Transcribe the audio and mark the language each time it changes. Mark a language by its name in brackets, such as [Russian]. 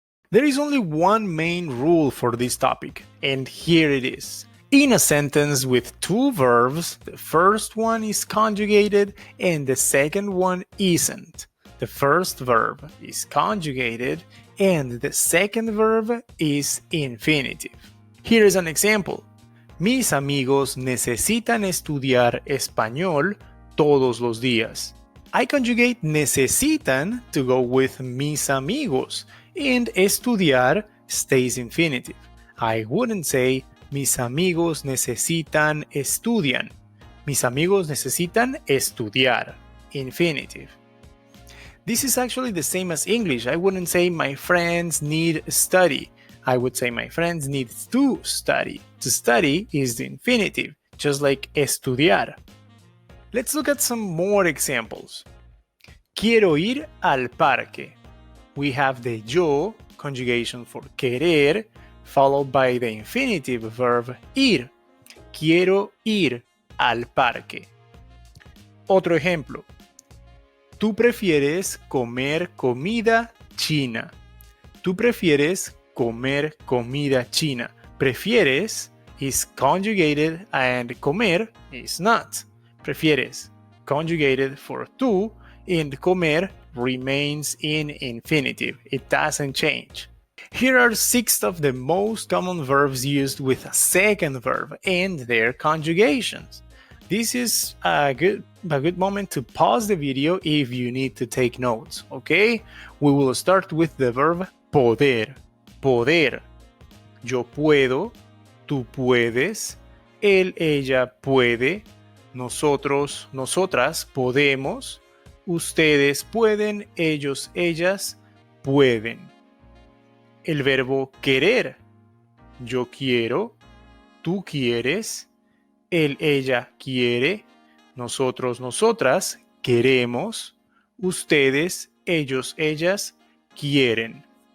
[English] There is only one main rule for this topic, and here it is. In a sentence with two verbs, the first one is conjugated and the second one isn't. The first verb is conjugated and the second verb is infinitive. Here is an example. [Spanish] Mis amigos necesitan estudiar español todos los días. [English] I conjugate necesitan to go with [Spanish] mis amigos, [English] and estudiar stays infinitive. I wouldn't say [Spanish] mis amigos necesitan estudian. Mis amigos necesitan estudiar. [English] Infinitive. This is actually the same as English. I wouldn't say my friends need study. I would say my friends need to study. To study is the infinitive, just like estudiar. Let's look at some more examples. [Spanish] Quiero ir al parque. [English] We have the yo conjugation for querer, followed by the infinitive verb ir. [Spanish] Quiero ir al parque. Otro ejemplo. Tú prefieres comer comida china. Tú prefieres comer comida china. [English] Prefieres is conjugated and comer is not. Prefieres conjugated for tú and comer remains in infinitive. It doesn't change. Here are 6 of the most common verbs used with a second verb and their conjugations. This is a good moment to pause the video if you need to take notes, okay? We will start with the verb poder. [Spanish] Poder. Yo puedo, tú puedes, él, ella puede, nosotros, nosotras podemos, ustedes pueden, ellos, ellas pueden. El verbo querer. Yo quiero, tú quieres, él, ella quiere, nosotros, nosotras queremos, ustedes, ellos, ellas quieren.